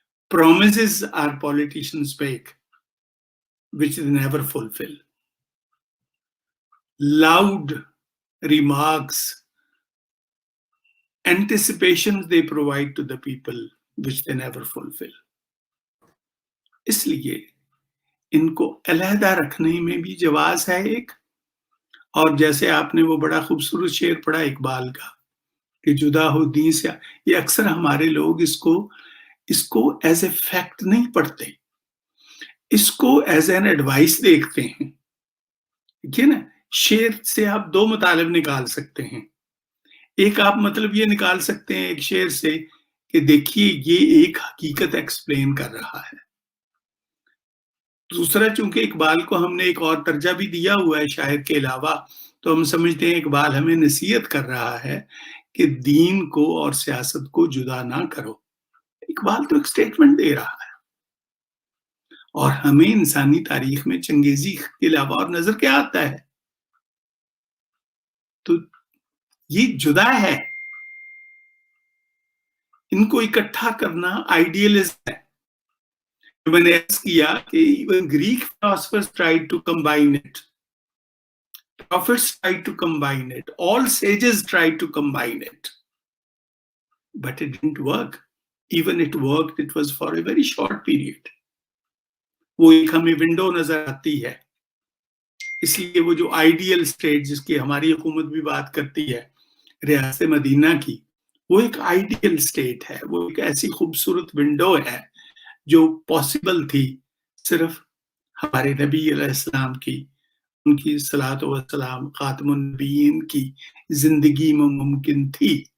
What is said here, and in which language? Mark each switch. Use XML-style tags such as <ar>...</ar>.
<en>Promises our politicians make, which they never fulfill. Loud remarks, anticipations they provide to the people, which they never fulfill.</en> <ur>اس لیے ان کو علیحدہ رکھنے میں بھی جواز ہے ایک, اور جیسے آپ نے وہ بڑا خوبصورت شعر پڑھا اقبال کا کہ جدا ہو دین سے، یہ اکثر ہمارے لوگ اس کو</ur> <en>as a fact</en> <ur>نہیں پڑھتے، اس کو</ur> <en>as an advice</en> <ur>دیکھتے ہیں. ٹھیک ہے نا؟ شعر سے آپ دو مطالب نکال سکتے ہیں. ایک آپ مطلب یہ نکال سکتے ہیں ایک شعر سے کہ دیکھیے یہ ایک حقیقت ایکسپلین کر رہا ہے. دوسرا، چونکہ اقبال کو ہم نے ایک اور درجہ بھی دیا ہوا ہے شاعر کے علاوہ، تو ہم سمجھتے ہیں اقبال ہمیں نصیحت کر رہا ہے کہ دین کو اور سیاست کو جدا نہ کرو. اقبال تو ایک سٹیٹمنٹ دے رہا ہے. اور ہمیں انسانی تاریخ میں چنگیزی کے علاوہ اور نظر کیا آتا ہے؟ تو یہ جدا ہے. ان کو اکٹھا کرنا آئیڈیلزم ہے. میں نے عرض کیا کہ</ur> <en>even Greek philosophers tried to combine it. Prophets tried to combine it. All sages tried to combine it. But it didn't work. Even it worked, it was for a very short period.</en> <ur>وہ ایک ہمیں window نظر آتی ہے. اس لیے وہ جو ideal state جس کی ہماری حکومت بھی بات کرتی ہے، ریاست مدینہ کی، وہ ایک آئیڈیل اسٹیٹ ہے. وہ ایک ایسی خوبصورت ونڈو ہے جو پاسبل تھی صرف ہمارے نبی علیہ السلام کی، ان کی صلاۃ و سلام خاتم النبیین کی زندگی میں ممکن تھی.</ur>